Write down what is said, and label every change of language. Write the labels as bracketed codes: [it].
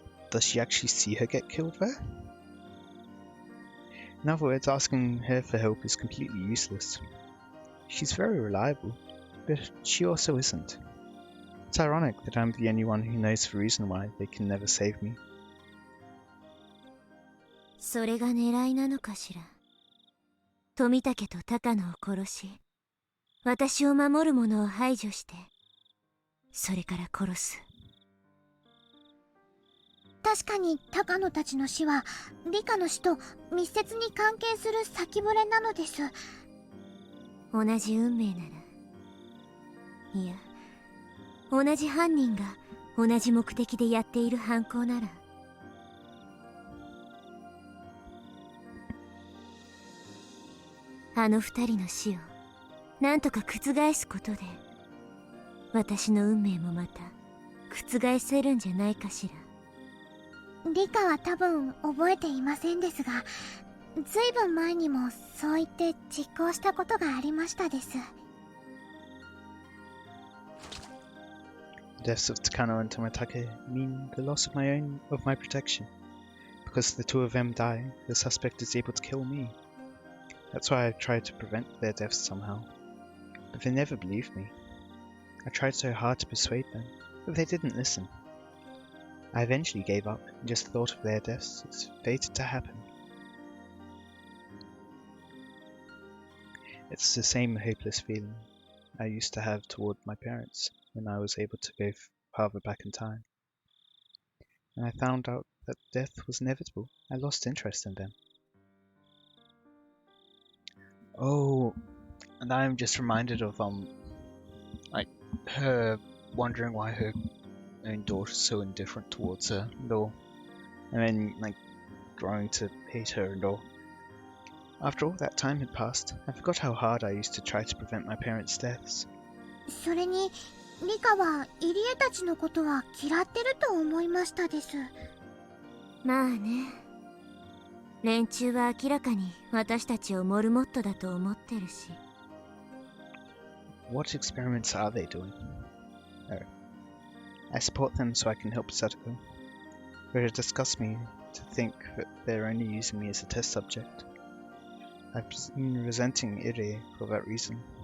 [en] Does she actually see her get killed there? In other words, asking her for help is completely useless. She's very reliable, but she also isn't. It's ironic that I'm the only one who knows the reason why they can never save me. [ja] それが狙いなのかしら。富武と高野を殺し、私を守る者を排除して、それから殺す。確かに高野たちの死は理科の死と密接に関係する先触れなのです。同じ運命なら、いや、同じ犯人が同じ目的でやっている犯行なら、あの二人の死をなんとか覆すことで、私の運命もまた覆せるんじゃないかしら。リカは多分覚えていませんですが、ずいぶん前にもそう言って実行したことがありましたです。 [en] The deaths of Takano and Tomitake mean the loss of my protection. Because the two of them die, the suspect is able to kill me. That's why I tried to prevent their deaths somehow. But they never believed me. I tried so hard to persuade them, but they didn't listen. I eventually gave up and just thought of their deaths as fated to happen. It's the same hopeless feeling I used to have toward my parents when I was able to go farther back in time. When I found out that death was inevitable, I lost interest in them. Oh, and I'm just reminded of like her wondering why her own daughter's so indifferent towards her and all, and then like growing to hate her and all. After all that time had passed, I forgot how hard I used to try to prevent my parents' deaths. [ja] それにリカは入江たちのことは嫌ってると思いましたです。まあね、連中は明らかに私たちをモルモットだと思ってるし。 [en] What experiments are they doing? Oh. I support them so I can help Sadako, but it disgusts me to think that they're only using me as a test subject. I've been resenting Ire for that reason.